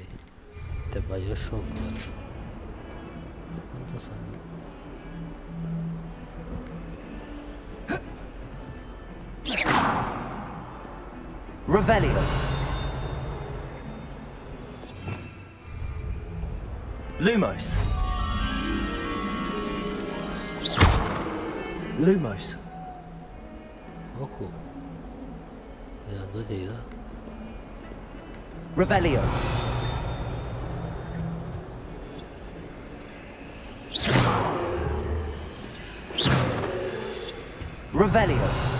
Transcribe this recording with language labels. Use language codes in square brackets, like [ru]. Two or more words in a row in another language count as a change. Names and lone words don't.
[ml] മറ്റേ ബയോഷോക്ക് പോലെ എന്തോ സാധനം. Revelio. Lumos. Lumos. ഓഹോ, എന്തോ ചെയ്ത? [la] Revelio. Revelio.